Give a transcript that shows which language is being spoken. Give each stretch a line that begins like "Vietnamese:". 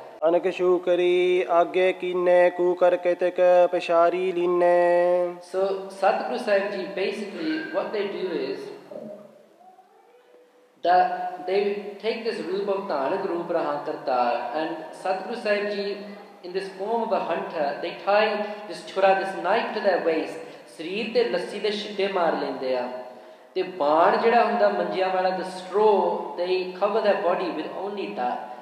Punjabi: ਅਨਕ ਸ਼ੂਕਰੀ ਆਗੇ ਕੀਨੇ ਕੂ ਕਰ ਕੇਤਕ ਪਛਾਰੀ ਲੀਨੇ।
English: so Satguru Sahib ji basically what they do is that they take this roop of Nanak roop Raha Kartar, and Satguru Sahib Ji in this form of a hunter, they tie this chura, this knife to their waist,
Punjabi: ਸਰੀਰ ਤੇ ਲੱਸੀ ਦੇ ਛਿੱਟੇ ਮਾਰ ਲੈਂਦੇ ਆ ਤੇ ਬਾਣ ਜਿਹੜਾ ਹੁੰਦਾ ਮੰਜਿਆਂ ਵਾਲਾ
English: the straw they cover their body with only that.